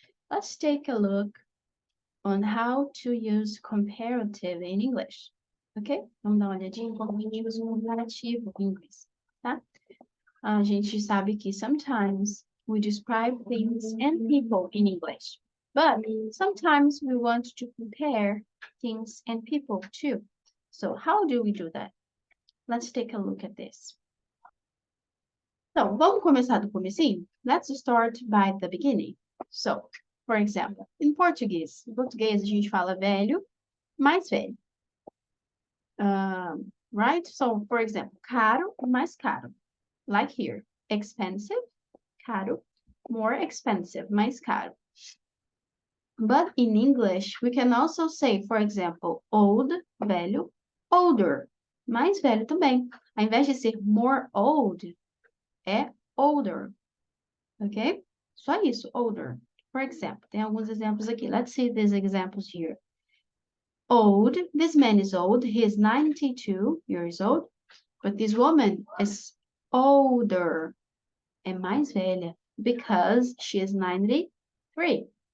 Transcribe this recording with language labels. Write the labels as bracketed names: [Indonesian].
[English] Let's take a look on how to use comparative in English. Ok? [Portuguese] Vamos dar uma olhadinha em como a gente usa um comparativo em inglês, tá? A gente sabe que [English] sometimes we describe things and people in English, but sometimes we want to compare things and people too. So how do we do that? Let's take a look at this. [Portuguese] Então, vamos começar do comecinho? [English] Let's start by the beginning. So, for example, in Portuguese. [Portuguese] Em português a gente fala velho, mais velho. [English] Right? So, for example, [Portuguese] caro, mais caro. [English] Like here, expensive, caro, more expensive, [Portuguese] mais caro. [English] But in English, we can also say, for example, old, velho, older, [Portuguese] mais velho também. Ao invés de ser [English] more old, [Portuguese] é older. Ok? Só isso, older. [English] For example, [Portuguese] tem alguns exemplos aqui. [English] Let's see these examples here. Old, this man is old. He is 92 years old. But this woman is older. [Portuguese] É mais velha. [English] Because she is 93.